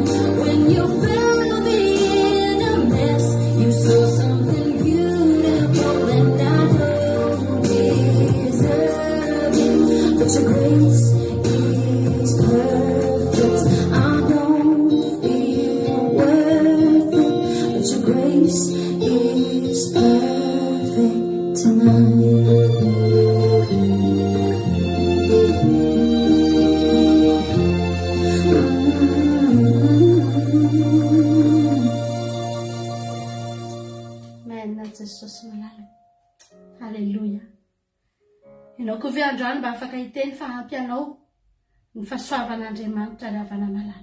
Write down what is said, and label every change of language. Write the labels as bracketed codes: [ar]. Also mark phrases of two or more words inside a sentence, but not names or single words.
[en] When you found me in a mess, you saw something beautiful and I don't deserve it, but your grace is perfect. I don't feel worth it, but your grace is perfect tonight. [mg] Amen, Jesosy malala. Halleluja. Ianao koa ve androany mba afaka hiteny fa ampy anao ny fahasoavan'Andriamanitra ary havana malala.